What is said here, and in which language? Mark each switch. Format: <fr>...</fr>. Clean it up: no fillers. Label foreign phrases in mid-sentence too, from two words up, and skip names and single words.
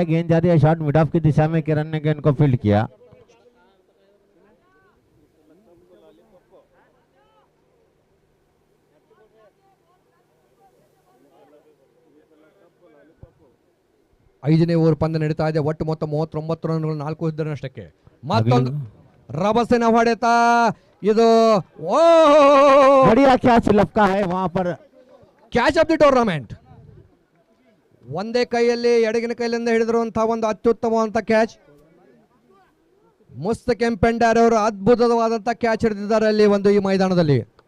<hi>गेंद जा रही है शॉट मिड ऑफ की दिशा में. किरण ने गेंद को फील्ड किया.</hi> <kn>ಐದನೇ ಓವರ್ ಪಂದ್ಯ ನಡೀತಾ ಇದೆ. ಒಟ್ಟು ಮೊತ್ತ 39 ರನ್ಗಳು 4 ಇದ್ದರಷ್ಟಕ್ಕೆ. ಮತ್ತೊಂದು ರಭಸನ ಹೊಡೆತ ಇದು</kn> <hi>बढ़िया कैच लपका है वहां पर.</hi> <en>catch of the tournament.</en> <kn>ಒಂದೇ ಕೈಯಲ್ಲಿ ಎಡಗಿನ ಕೈಲಿಂದ ಹಿಡಿದಿರುವಂತಹ ಒಂದು ಅತ್ಯುತ್ತಮವಾದಂಥ ಕ್ಯಾಚ್. ಮುಸ್ತಕಿಂ ಪೆಂಡಾರ್ ಅವರು ಅದ್ಭುತವಾದಂಥ ಕ್ಯಾಚ್ ಹಿಡಿದಿದ್ದಾರೆ ಅಲ್ಲಿ ಒಂದು ಈ ಮೈದಾನದಲ್ಲಿ.</kn>